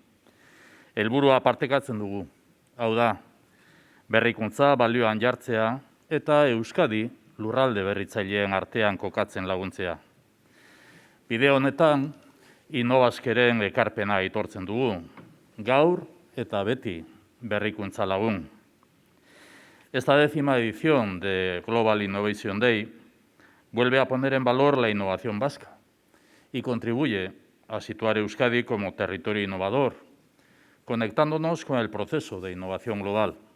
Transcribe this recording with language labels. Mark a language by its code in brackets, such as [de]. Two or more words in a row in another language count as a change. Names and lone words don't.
[eu] Helburua partekatzen dugu. Hau da, berrikuntza balioan jartzea eta Euskadi lurralde berritzaileen artean kokatzen laguntzea. Bide honetan, Innobazkeren ekarpena aitortzen dugu. Gaur eta beti berrikuntza lagun. [es] Esta 10ª edición de Global Innovation Day vuelve a poner en valor la innovación vasca y contribuye a situar Euskadi como territorio innovador, conectándonos con el proceso de innovación global.